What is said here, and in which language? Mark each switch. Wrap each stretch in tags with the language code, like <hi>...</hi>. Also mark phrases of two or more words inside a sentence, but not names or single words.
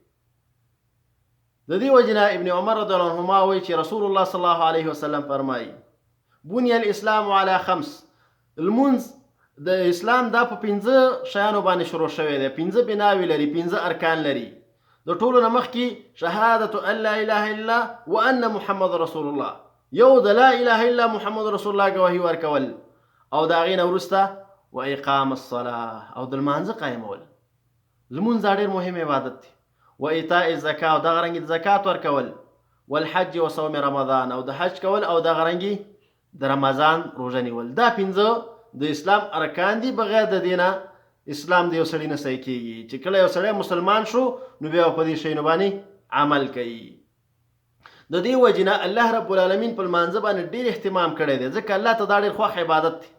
<ps>د دې وجې نه ابن عمر</ps> <ar>رضی الله عنهما</ar> <ps>وایي چې رسول الله</ps> <ar>صلی الله علیه وسلم</ar> <ps>فرمایي</ps> <ar>بني الاسلام علی خمس،</ar> <ps>لمونځ د اسلام دا په 5 شیانو باندې شروع شوی دی. 5 بناوې لري، 5 ارکان لري. د ټولو نه مخکې</ps> <ar>شهادة ان لا اله الا وان محمد رسول الله،</ar> <ps>یو د</ps> <ar>لا اله الا محمد رسول الله</ar> <ps>گواهی ورکول، او د هغې نه وروسته</ps> <ar>و اقام الصلاه،</ar> <ps>او د لمانځه قایمول. لمونځ ډېر مهم عبادت دی.</ps> <ar>و ایتاء الزکاه،</ar> <ps>او دغه رنګې د زکات ورکول.</ps> <ar>والحج و صوم رمضان،</ar> <ps>او د حج کول، او دغه رنګې د رمضان روژه نیول. دا 5 د اسلام ارکان دي. بغیر د دې نه اسلام د یو سړي نه صحیح کېږي. چې کله یو سړی مسلمان شو نو بیا په دې شیانو باندې عمل کوي. د دې وجې نه</ps> <ar>الله رب العالمین</ar> <ps>په لمانځه باندې ډېر اهتمام کړی دی، ځکه الله ته دا ډېر خوښ عبادت دی.</ps>